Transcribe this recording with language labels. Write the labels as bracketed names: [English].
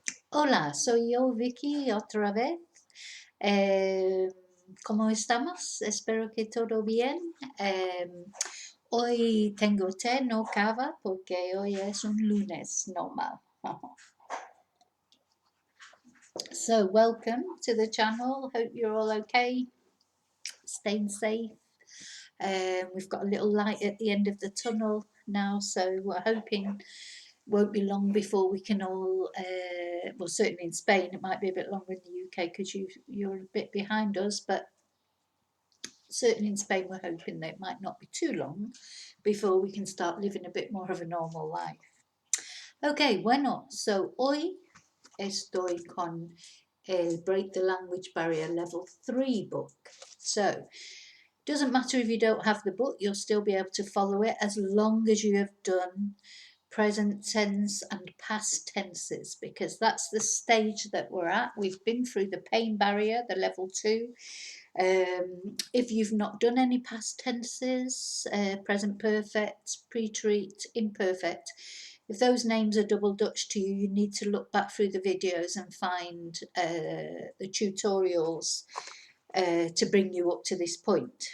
[Spanish] Hola, soy yo, Vicky, otra vez. Eh, ¿Cómo estamos? Espero que todo bien. Eh, Hoy tengo té, no cava, porque hoy es un lunes normal. [English] So, welcome to the channel. Hope you're all okay, staying safe. We've got a little light at the end of the tunnel now, so we're hoping won't be long before we can all, well, certainly in Spain, it might be a bit longer in the UK because you're a bit behind us, but certainly in Spain, we're hoping that it might not be too long before we can start living a bit more of a normal life. [Spanish] Ok, bueno, so hoy estoy con el Break the Language Barrier Level 3 book. [English] So, doesn't matter if you don't have the book, you'll still be able to follow it as long as you have done present tense and past tenses, because that's the stage that we're at. We've been through the pain barrier, the level 2. If you've not done any past tenses, present perfect, preterite, imperfect, if those names are double Dutch to you, you need to look back through the videos and find the tutorials to bring you up to this point.